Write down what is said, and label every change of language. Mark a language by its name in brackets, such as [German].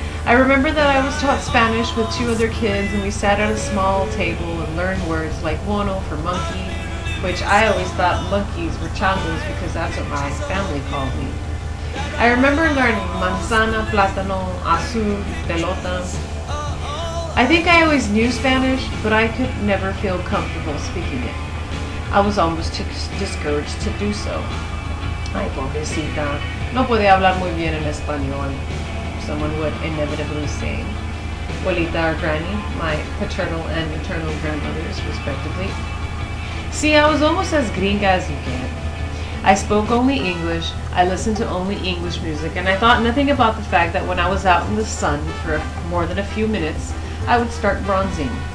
[English] I remember that I was taught Spanish with 2 other kids and we sat at a small table and learned words like mono for monkey, which I always thought monkeys were changos because that's what my family called me. I remember learning manzana, plátano, azul, pelota. I think I always knew Spanish, but I could never feel comfortable speaking it. I was almost discouraged to do so. [Spanish] Ay, pobrecita, no puede hablar muy bien en español, [English] someone would inevitably say. Abuelita or Granny, my paternal and maternal grandmothers, respectively. See, I was almost as gringa as you get. I spoke only English, I listened to only English music, and I thought nothing about the fact that when I was out in the sun for more than a few minutes, I would start bronzing.